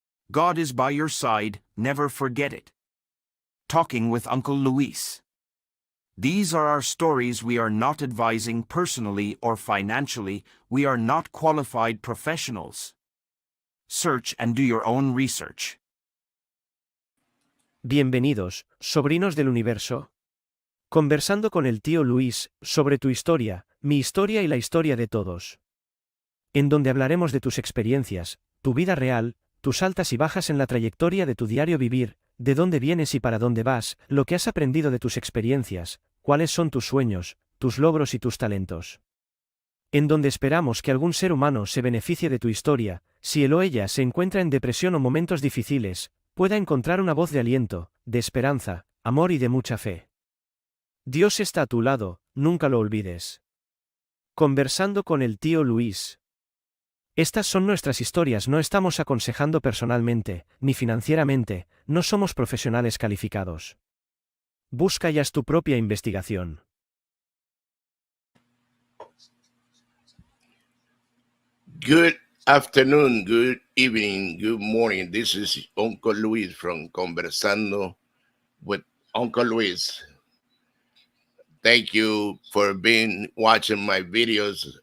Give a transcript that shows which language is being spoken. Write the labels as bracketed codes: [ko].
[en] God is by your side, never forget it. Talking with Uncle Luis. These are our stories. We are not advising personally or financially. We are not qualified professionals. Search and do your own research. [es] Bienvenidos, sobrinos del universo. Conversando con el tío Luis, sobre tu historia, mi historia y la historia de todos. En donde hablaremos de tus experiencias, tu vida real, tus altas y bajas en la trayectoria de tu diario vivir, de dónde vienes y para dónde vas, lo que has aprendido de tus experiencias, cuáles son tus sueños, tus logros y tus talentos. En donde esperamos que algún ser humano se beneficie de tu historia, si él o ella se encuentra en depresión o momentos difíciles, pueda encontrar una voz de aliento, de esperanza, amor y de mucha fe. Dios está a tu lado, nunca lo olvides. Conversando con el tío Luis. Estas son nuestras historias, no estamos aconsejando personalmente, ni financieramente, no somos profesionales calificados. Busca y haz tu propia investigación. [en] Good afternoon, good evening, good morning. This is Uncle Luis from Conversando with Uncle Luis. Thank you for watching my videos.